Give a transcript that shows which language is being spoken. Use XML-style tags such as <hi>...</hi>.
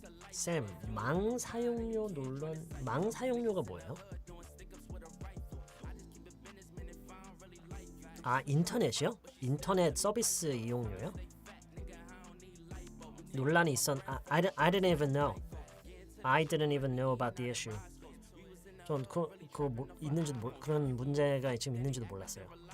<ko>쌤, 망 사용료 논란, 망 사용료가 뭐예요? 아, 인터넷이요? 인터넷 서비스 이용료요? 논란이</ko> <en>I didn't even know. I didn't even know about the issue.</en> <ko>전 있는지도 그런 문제가 지금 있는지도 몰랐어요.</ko>